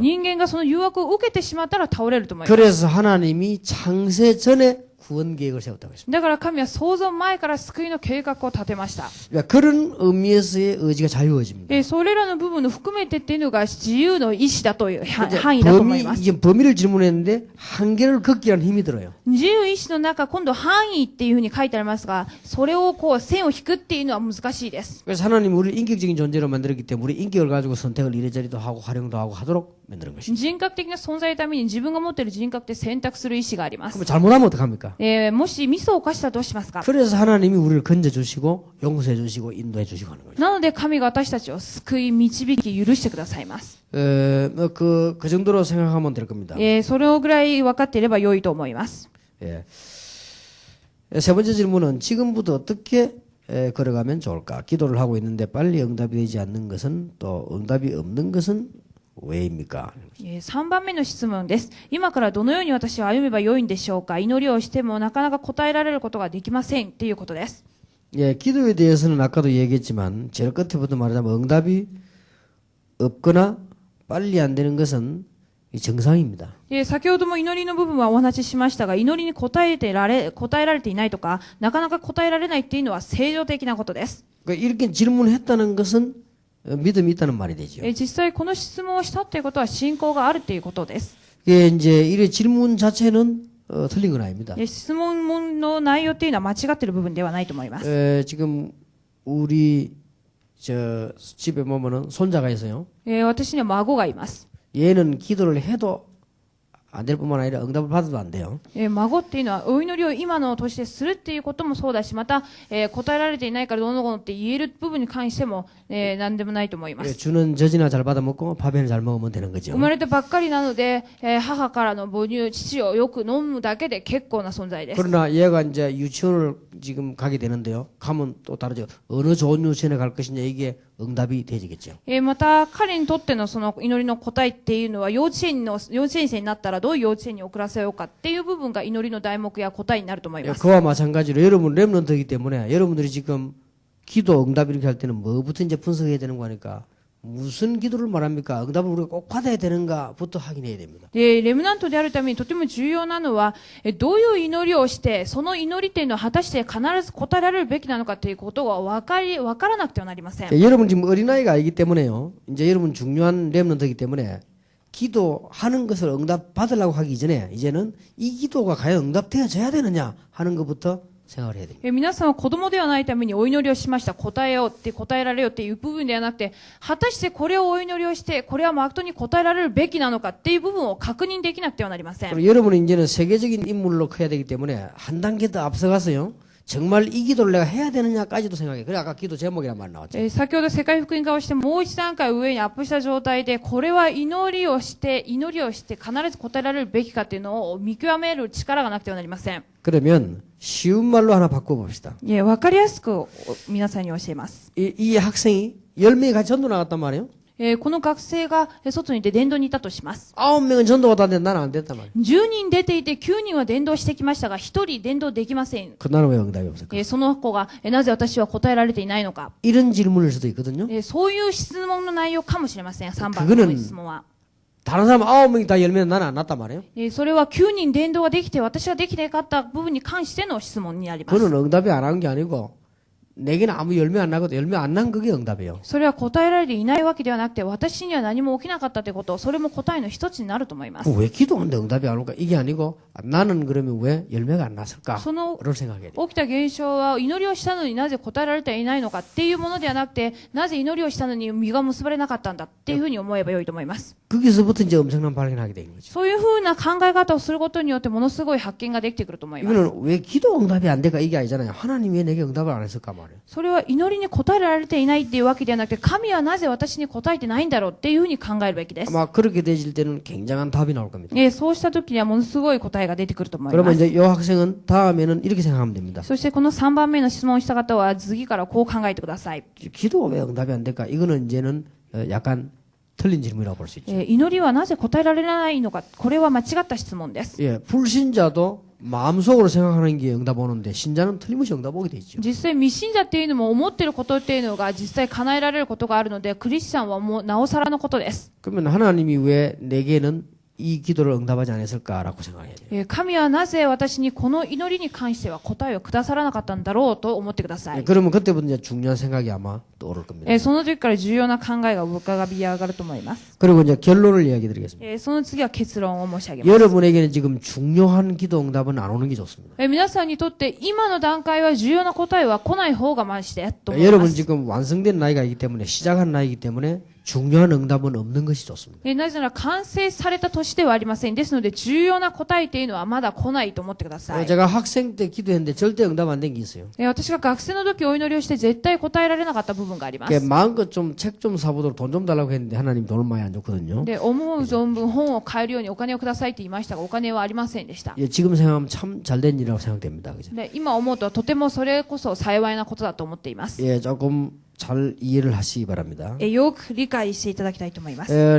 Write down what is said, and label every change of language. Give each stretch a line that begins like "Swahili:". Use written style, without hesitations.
Japanese: 人間がその誘惑を受けてしまったら倒れると思います。
Korean: 그래서 하나님이 창세 전에 구원 계획을 세웠다고 했습니다.
Japanese: だから神は創造前から救いの計画を立てました。
Korean: 그러니까 그런 의미에서의 의지가 자유의지입니다.
Japanese: それらの部分を含めてっていうのが自由の意志だという範囲だと思います。
Korean: 이게 범위를 질문했는데 한계를 걷기라는 힘이 들어요.
Japanese: 自由意志の中、今度範囲っていうふうに書いてありますが、それをこう線を引くっていうのは難しいです。
Korean: 그래서 하나님이 우리를 인격적인 존재로 만들었기 때문에 우리 인격을 가지고 선택을 이래저래도 하고 활용도 하고 하도록 만드는 것입니다.
Japanese: 人格的な存在のために自分が持っている人格で選択する意志があります。
Korean: 그럼 잘못하면 어떡합니까?
Japanese: もしミスを犯したらどうしますか？
Korean: 그래서 하나님이 우리를 건져주시고 용서해주시고 인도해주시고 하는 거죠.
Japanese: なので神が私たちを救い導き許してくださいます。
Korean: 그 정도로 생각하면 될 겁니다.
Japanese: それぐらい分かっていれば良いと思います。
Korean: 예. 세 번째 질문은 지금부터 어떻게 걸어가면 좋을까? 기도를 하고 있는데 빨리 응답이 되지 않는 것은 또 응답이 없는 것은 왜입니까?
Japanese: 3番目の質問です。今からどのように私は歩めば良いんでしょうか？祈りをしてもなかなか答えられることができませんっていうことです。
Korean: 예, 기도에 대해서는 아까도 얘기했지만 제일 끝에부터 말하자면 응답이 없거나 빨리 안 되는 것은 정상입니다.
Japanese: 先ほども祈りの部分はお話ししましたが、祈りに答えられていないとか、なかなか答えられないっていうのは正常的なことです。
Korean: 그러니까 이렇게 질문했다는 것은 믿음이 있다는 말이 되죠.
Japanese: 実際この質問をしたっていうことは信仰があるっていうことです。
Korean: 예, 이제 이 질문 자체는 틀린 건 아닙니다.
Japanese: 質問の内容っていうのは間違っている部分ではないと思います。
Korean: 지금 우리 집에 보면은 손자가 있어요.
Japanese: 私には孫がいます。
Korean: 얘는 기도를 해도 안 될 뿐만 아니라 응답을 받아도 안 돼요.
Japanese: 孫っていうのはお祈りを今の年でするっていうこともそうだし、また、答えられていないからどうのこうのって言える部分に関しても、何でもないと思います。
Korean: 주는 젖이나 잘 받아 먹고 밥에는 잘 먹으면 되는 거죠.
Japanese: 生まれたばっかりなので、母からの母乳、父をよく飲むだけで結構な存在です。
Korean: 그러나 얘가 이제 유치원을 지금 가게 되는데요. 가면 또 다르죠. 어느 좋은 유치원에 갈 것이냐 이게 응답이 되지겠죠.
Japanese: また彼にとってのその祈りの答えっていうのは幼稚園生になったらどういう幼稚園に送らせようかっていう部分が祈りの題目や答えになると思います。
Korean: 그와 마찬가지로 여러분 렘넌트이기 때문에 여러분들이 지금 기도 응답 이렇게 할 때는 뭐부터 이제 분석해야 되는 거니까 무슨 기도를 말합니까? 응답을 우리가 꼭 받아야 되는가부터 확인해야 됩니다.
Japanese: レムナントであるためにとても重要なのは、どういう祈りをして、その祈りっていうのは果たして必ず答えられるべきなのかということが分からなくてはなりません。
Korean: 여러분 지금 어린아이가 아니기 때문에요. 이제 여러분 중요한 렘넌트이기 때문에 기도하는 것을 응답 받으려고 하기 전에 이제는 이 기도가 과연 응답되어져야 되느냐 하는 것부터 생각을 해야 됩니다.
Japanese: 皆さんは子供ではないためにお祈りをしました。答えられよっていう部分ではなくて、果たしてこれをお祈りをして、これは誠に答えられるべきなのかっていう部分を確認できなくてはなりません。
Korean: 그리고 여러분은 이제는 세계적인 인물로 커야 되기 때문에 한 단계 더 앞서가서요. 정말 이 기도를 내가 해야 되느냐까지도 생각해. 그래 아까 기도 제목이란 말 나왔죠.
Japanese: 先ほど世界福音化をしてもう一段階上にアップした状態で、これは祈りをして必ず答えられるべきかっていうのを見極める力がなくてはなりません。
Korean: 그러면 쉬운 말로 하나 바꿔봅시다.
Japanese: わかりやすく皆さんに教えます。
Korean: 이 학생이 10명이 같이 전도 나갔단 말이에요.
Japanese: この学生が外に出て伝道にいたとします。
Korean: 9명은 전도가 다 됐는데 나는 안 됐단 말이에요.
Japanese: 10人出ていて9人は伝道してきましたが、1人伝道できません。
Korean: 그 나는 왜 응답이 없을까?
Japanese: その子がなぜ私は答えられていないのか。
Korean: 이런 질문일 수도 있거든요.
Japanese: そういう質問の内容かもしれません。 3番
Korean: 그거는
Japanese: の質問は。
Korean: 다른 사람 9명이 다 열면 나는 안 났단 말이에요.
Japanese: それは9人伝道ができて私はできなかった部分に関しての質問になります。
Korean: 그거는 응답이 안 한 게 아니고 내게는 아무 열매 안 나거든. 열매 안 난 그게 응답이에요.
Japanese: それは答えられていないわけではなくて、私には何も起きなかったということ、それも答えの一つになると思います。
Korean: 왜 기도하는데 응답이 안 올까? 이게 아니고 나는 그러면 왜 열매가 안 났을까?
Japanese: その
Korean: 를 생각해야 돼요.
Japanese: 起きた現象は祈りをしたのになぜ答えられていないのかっていうものではなくて、なぜ祈りをしたのに実が結ばれなかったんだっていうふうに思えば良いと思います。
Korean: 거기서부터 이제 엄청난 발견하게 되는 거죠.
Japanese: そういうふうな考え方をすることによってものすごい発見ができてくると思います。
Korean: 이거는 왜 기도 응답이 안 될까? 이게 아니잖아요. 하나님이 왜 내게 응답을 안 했을까 말이에요.
Japanese: それは祈りに答えられていないっていうわけではなくて、神はなぜ私に答えてないんだろうっていうふうに考えるべきです。
Korean: 아마 그렇게 되질 때는 굉장한 답이 나올 겁니다.
Japanese: そうした時にはものすごい答えが出てくると思いま
Korean: 그러면
Japanese: す。
Korean: 이제 이 학생은 다음에는 이렇게 생각하면 됩니다.
Japanese: そしてこの3番目の質問をした方は次からこう考えてください。
Korean: 기도가 왜 응답이 안 될까? 이거는 이제는 약간 틀린 질문이라고 볼 수 있죠.
Japanese: 祈りはなぜ答えられないのか、これは間違った質問です。
Korean: 예, 불신자도 마음속으로 생각하는 게 응답 오는데 신자는 틀림없이 응답 오게 돼 있죠.
Japanese: 実際未信者っていうのも思っていることっていうのが実際叶えられることがあるので、クリスチャンはもうなおさらのことです。
Korean: 그러면 하나님이 왜 내게는 이 기도를 응답하지 않았을까라고 생각해야 돼요.
Japanese: 神はなぜ私にこの祈りに関しては答えをくださらなかったんだろうと思ってください。
Korean: 그러면 그때부터 이제 중요한 생각이 아마 떠오를 겁니다.
Japanese: その時から重要な考えが浮かび上がると思います。
Korean: 그리고 이제 결론을 이야기 드리겠습니다.
Japanese: その次は結論を申し上げます。
Korean: 여러분에게는 지금 중요한 기도 응답은 안 오는 게 좋습니다.
Japanese: 皆さんにとって今の段階は重要な答えは来ない方がましてと思いま
Korean: 여러분
Japanese: す。
Korean: 지금 완성된 나이가 있기 때문에 시작한 나이기 때문에 중요한 응답은 없는 것이 좋습니다.
Japanese: なぜなら完成された年ではありません。ですので重要な答えというのはまだ来ないと思ってください。
Korean: 제가 학생 때 기도했는데 절대 응답 안 된 게 있어요.
Japanese: 私が学生の時お祈りをして絶対答えられなかった部分がありま
Korean: 그게
Japanese: す。
Korean: 마음껏 좀 책 좀 사보도록 돈 좀 달라고 했는데 하나님 돈을 많이 안 줬거든요.
Japanese: で、思う存分本を買えるようにお金をくださいって言いましたが、お金はありませんでした。
Korean: 예, 지금 생각하면 참 잘된 일이라고 생각됩니다. 그죠?
Japanese: で、今思うととてもそれこそ幸いなことだと思っています。
Korean: 예, 조금 잘 이해를 하시기 바랍니다.
Japanese: よく理解していただきたいと思います。